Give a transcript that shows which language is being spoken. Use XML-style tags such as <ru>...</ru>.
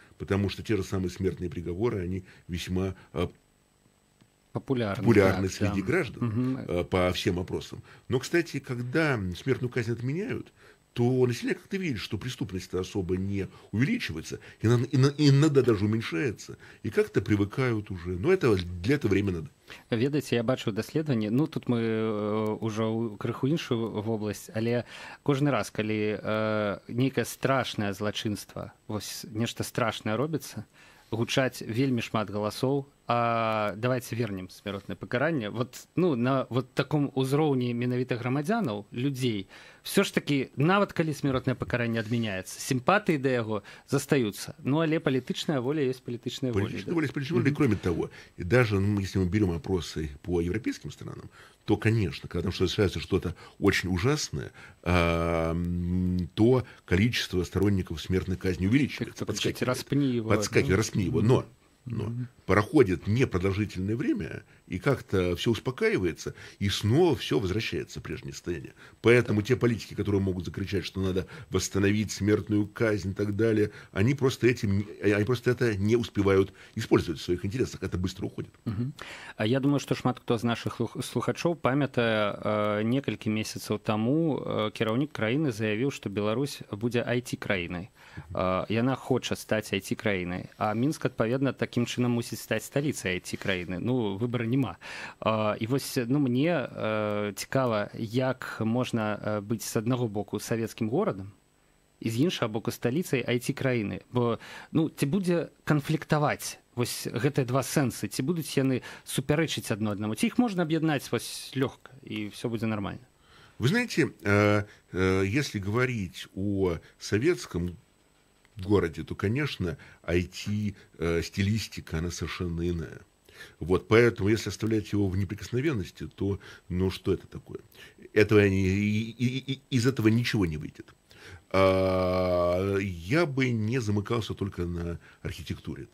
<ru>Потому что те же самые смертные приговоры, они весьма популярны среди граждан по всем опросам. Но, кстати, когда смертную казнь отменяют, то население как-то видит, что преступность особо не увеличивается, иногда даже уменьшается, и как-то привыкают уже. Но для этого время надо.</ru> <be>Ведаеце, я бачу даследаванні, ну тут мы ўжо крыху іншую вобласць, але кожны раз, калі нейкае страшнае злачынства, вось нешта страшнае робіцца, гучаць вельмі шмат галасоў,</be> <ru>а давайте вернем</ru> <be>смяротнае пакаранне.</be> <ru>Вот, ну, на вот таком</ru> <be>узроўні менавіта грамадзянаў, людзей, все ж таки, нават калі смяротнае пакаранне адмяняецца, сімпатыі да яго застаюцца. Ну, але палітычная воля есть палітычная воля.</be> <ru>Политическая воля есть политическая воля, и кроме того, и даже, если мы берем опросы по европейским странам, то, конечно, когда там совершается что-то очень ужасное, то количество сторонников смертной казни увеличивается. Подскакивает, распни его. Но проходит непродолжительное время, и как-то все успокаивается, и снова все возвращается в прежнее состояние. Поэтому те политики, которые могут закричать, что надо восстановить смертную казнь и так далее, они просто это не успевают использовать в своих интересах. Это быстро уходит.</ru> <be>А я думаю, что шмат хто з наших слухачоў памятае, некалькі месяцаў таму кіраўнік краіны заявіў, што Беларусь будзе IT-краінай. Яна хоча стаць IT-краінай, а Мінск, адпаведна, такім чынам мусіць стаць сталіцай IT-краіны. Ну, выбара няма. І вось, ну, мне цікава, як можна быць з аднаго боку савецкім горадам і з іншага боку сталіцай IT-краіны. Бо, ну, ці будзе канфліктаваць вось гэтыя два сэнсы, ці будуць яны супярэчыць адно аднаму, ці іх можна аб'яднаць вось лёгка, і все будзе нормально.</be> <ru>Вы знаете, если говорить о советском городе, то, конечно, IT-стилистика, она совершенно иная. Вот, поэтому, если оставлять его в неприкосновенности, то, ну, что это такое? Из этого ничего не выйдет. Я бы не замыкался только на архитектуре.</ru>